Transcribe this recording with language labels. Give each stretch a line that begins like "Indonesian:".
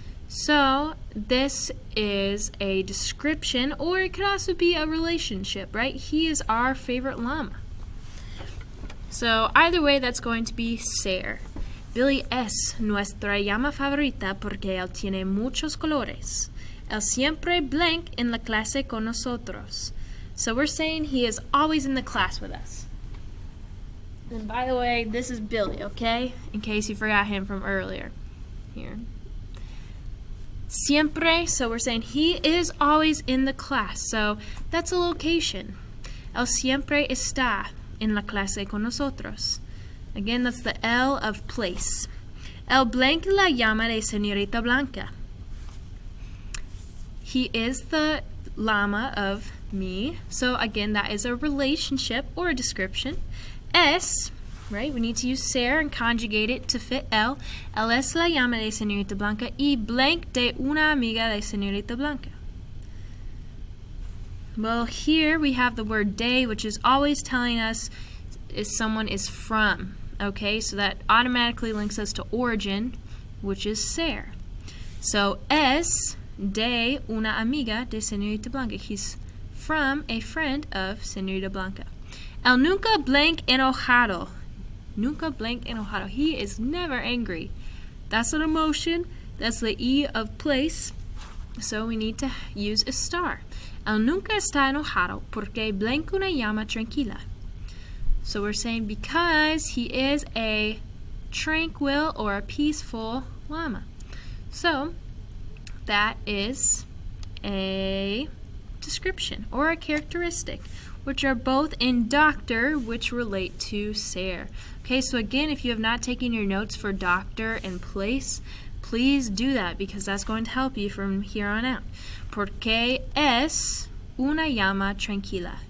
English: So this is a description, or it could also be a relationship, right? He is our favorite llama. So either way, that's going to be ser.
Spanish: Billy es nuestra llama favorita porque él tiene muchos colores. Él siempre blank en la clase con nosotros.
English: So we're saying he is always in the class with us. And by the way, this is Billy, okay? In case you forgot him from earlier. Here. Siempre, so we're saying he is always in the class. So that's a location.
Spanish: Él siempre está en la clase con nosotros.
English: Again, that's the L of place.
Spanish: El blanc la llama de señorita Blanca.
English: He is the llama of me. So again, that is a relationship or a description. Es, right? We need to use ser and conjugate it to fit el.
Spanish: El es la llama de señorita Blanca y blank de una amiga de señorita Blanca.
English: Well, here we have the word de, which is always telling us if someone is from. Okay, so that automatically links us to origin, which is ser.
Spanish: So es de una amiga de señorita Blanca.
English: He's from a friend of señorita Blanca.
Spanish: El nunca blank enojado. Nunca blank enojado.
English: He is never angry. That's an emotion. That's the E of place. So we need to use a star.
Spanish: El nunca está enojado porque blank una llama tranquila.
English: So we're saying because he is a tranquil or a peaceful llama. So that is a description or a characteristic, which are both in doctor, which relate to ser. Okay, so again, if you have not taken your notes for doctor and place, please do that because that's going to help you from here on out.
Spanish: Porque es una llama tranquila.